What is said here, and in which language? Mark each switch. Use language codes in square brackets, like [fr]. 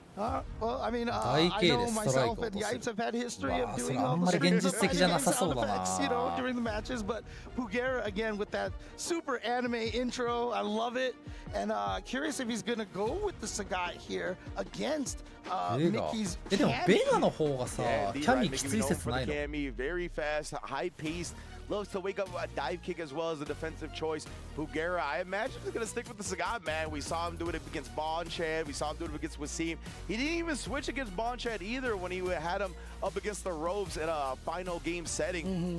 [en] Well, I mean, I know myself and Yipes have had history of doing all the sound effects, you know, during the matches. But Bugera again with that super anime intro, I love it. And curious if he's gonna go with the Sagat here against Mickey's Cammy. [ja] でもベガの方がさ、キャミきつい説ないの？ [en] Very fast, high paced. Loves to wake up a dive kick as well as a defensive choice. Bugera, I imagine he's going to stick with the Sagat, man. We saw him do it against Bonchan. We saw him do it against Wasim. He didn't even switch against Bonchan either when he had him up against the ropes in a final game setting.